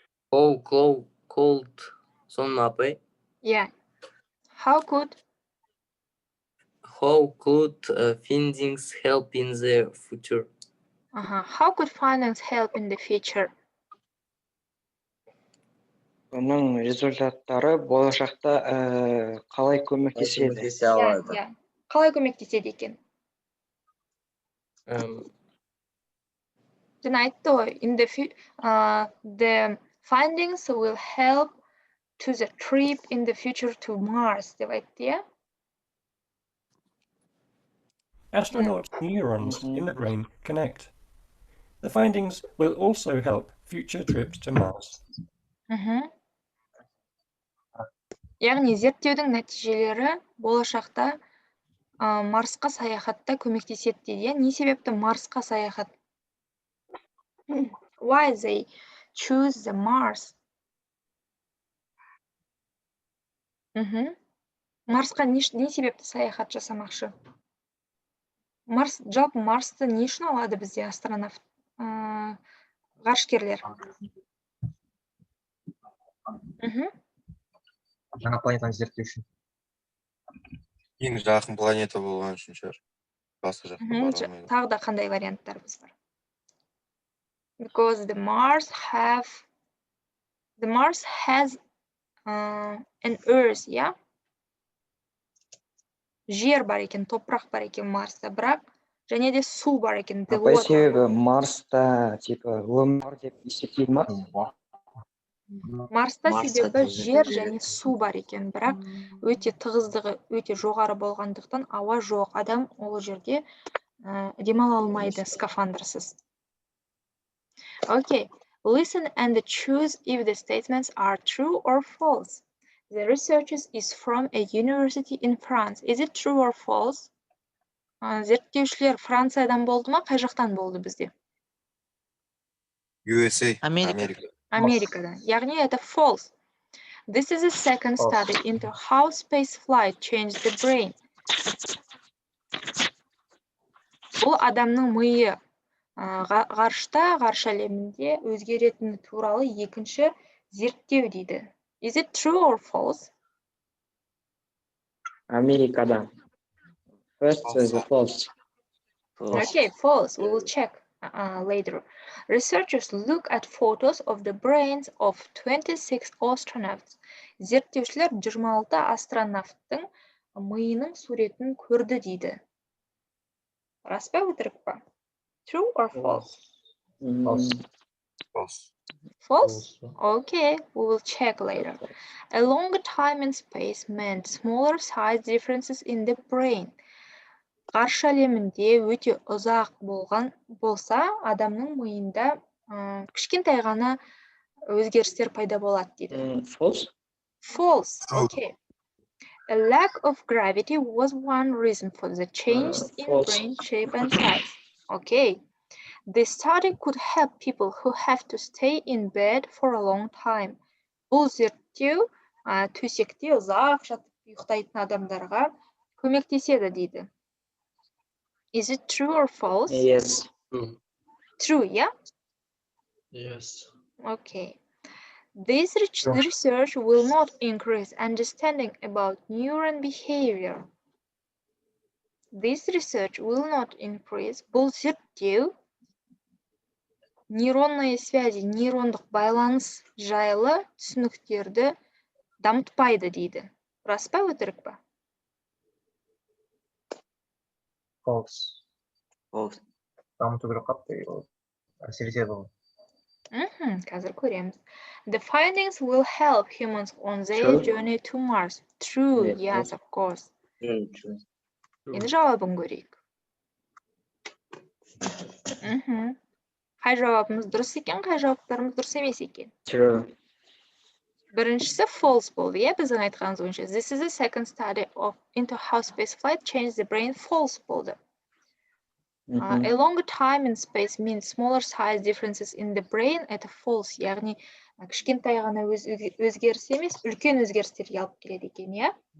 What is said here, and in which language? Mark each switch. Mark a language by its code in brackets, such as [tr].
[kk] Cold. Соны апай? [en] Yeah. How could findings help in the future? How could findings help in the future? [kk] Оның результаттары болашақта қалай көмектеседі? Қалай көмектеседі екен? Жаңа айтты ғой, [en] the findings will help to the trip in the future to Mars, [kk] деп айтты, иә? [en] Astronauts' neurons in the brain connect. The findings will also help future trips to Mars. [kk] Яғни зерттеудің нәтижелері болашақта Марсқа саяхатта көмектеседі дейді. Не себепті Марсқа саяхат? [en] Why they choose the Mars? [kk] Марсқа не себепті саяхат жасамақшы? Жалпы Марсты не үшін алады бізде астронавт? Ғарышкерлер. Жаңа планетаны зерттеу үшін. Ең жақын планета болған үшін шығар. Басқа жаққа бара алмайды. Тағы да қандай варианттарымыз бар? [en] Because the Mars has an Earth, yeah? [kk] Жер бар екен, топырақ бар екен Марста, бірақ және де су бар екен. Апай, себебі Марста типа өмір деп есептейді ма? Марста себебі жер және су бар екен, бірақ өте тығыздығы өте жоғары болғандықтан ауа жоқ. Адам ол жерде демала алмайды скафандрсыз. [en] Okay, listen and choose if the statements are true or false. The research is from a university in France. Is it true or false? [kk] Зерттеушілер Франциядан болды ма, қай жақтан болды бізде? [en] USA, [kk] Америка. Америкадан. Яғни [ru] это [kk] false. [en] This is a second study into how space flight changed the brain. [kk] Бұл адамның миы ғарышта, ғарыш әлемінде өзгеретіні туралы екінші зерттеу дейді. [en] Is it true or false? Америкадан. First is false. Okay, false. We will check later. Researchers look at photos of the brains of 26 astronauts. [kk] Зерттеушілер 26 астронавттың миының суретін көрді дейді. Рас па, өтірік па? [en] True or false? False. False? Okay, we will check later. A longer time in space meant smaller size differences in the brain. [kk] Ғарыш әлемінде өте ұзақ болса, адамның миында кішкентай ғана өзгерістер пайда болады дейді. [en] False? False. Okay. A lack of gravity was one reason for the change in brain shape and size. Okay. This study could help people who have to stay in bed for a long time. [kk] Бұл зерттеу төсекте ұзақ жатып ұйықтайтын адамдарға көмектеседі дейді. [en] Is it true or false? Yes. True, yeah? Yes. Okay. This research will not increase understanding about neuron behavior. This research will not increase. [kk] Бұл зерттеу [ru] нейронные связи, [kk] нейрондық байланыс жайлы түсініктерді дамытпайды дейді. Рас па, өтірік па? [en] False. False. [kk] Дамыту керек қапты, әсер етеді ғой. Қазір көреміз. [en] The findings will help humans on their journey to Mars. True, yes, of course. True. [kk] Енді жауабын көрейік. Қай жауабымыз дұрыс екен, қай жауаптарымыз дұрыс емес екен? [en] True. [kk] Біріншісі false болды, біздің айтқанымыз бойынша. [en] This is a second study into how space flight changed the brain. False болды. A longer time in space means smaller size differences in the brain. [ru] Это [kk] false, яғни кішкентай ғана өзгеріс емес, үлкен өзгерістерге алып келеді екен, иә?